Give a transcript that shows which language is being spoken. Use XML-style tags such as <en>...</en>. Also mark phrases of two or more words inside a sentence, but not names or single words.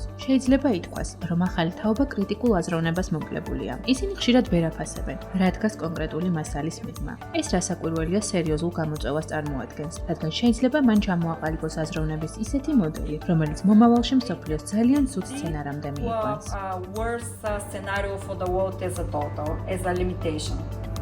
<ka>შეიძლება ითქვას, რომ ახალი თაობა კრიტიკულ აზროვნებას მოკლებულია. ისინი ხშირად ვერ აფასებენ, რა დგას კონკრეტული მასალის მიღმა. ეს რასაკვირველია სერიოზულ გამოწვევას წარმოადგენს, რადგან შეიძლება მან ჩამოაყალიბოს აზროვნების ისეთი მოდელი, რომელიც მომავალში მსოფლიოს ძალიან ცუდ სცენარამდე მიიყვანს.</ka> <en>worst scenario for the world as a total, as a limitation.</en>